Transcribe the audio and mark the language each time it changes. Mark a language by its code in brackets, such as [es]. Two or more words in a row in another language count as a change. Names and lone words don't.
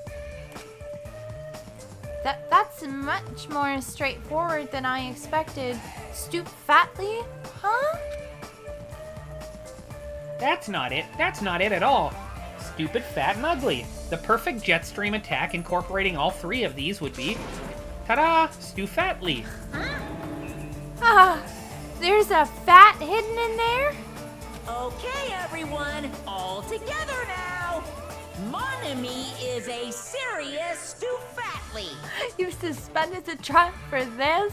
[en] That's much more straightforward than I expected. Stoop fatly? Huh? That's not it. That's not it at all. Stupid, fat, and ugly. The perfect jet stream attack incorporating all three of these would be... Ta-da! Stoofatly. Ah, there's a fat hidden in there? Okay, everyone, all together now. Monami is a serious stoofatly. You suspended the trial for this?